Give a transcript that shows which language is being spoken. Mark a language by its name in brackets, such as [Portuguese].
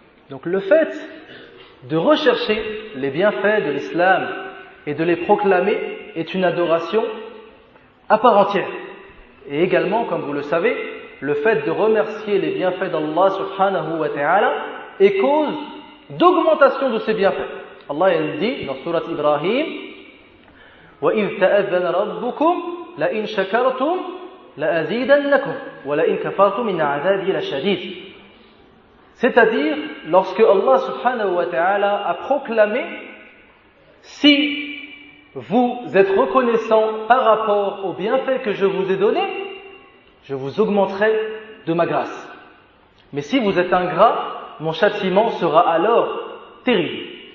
[French] Donc le fait de rechercher les bienfaits de l'islam et de les proclamer est une adoration à part entière. Et également, comme vous le savez, le fait de remercier les bienfaits d'Allah subhanahu wa ta'ala est cause d'augmentation de ces bienfaits. Allah il dit dans Surat Ibrahim, [Arabic] وَإِذْ تَأَذَّنَ رَبُّكُمْ لَإِنْ شَكَرْتُمْ لَأَزِيدَنَّكُمْ وَلَإِنْ كَفَرْتُمْ إِنَّ عَذَابِي لَشَدِيدٌ. [French] C'est-à-dire, lorsque Allah subhanahu wa ta'ala a proclamé, si vous êtes reconnaissant par rapport aux bienfaits que je vous ai donnés, je vous augmenterai de ma grâce. Mais si vous êtes ingrat, mon châtiment sera alors terrible.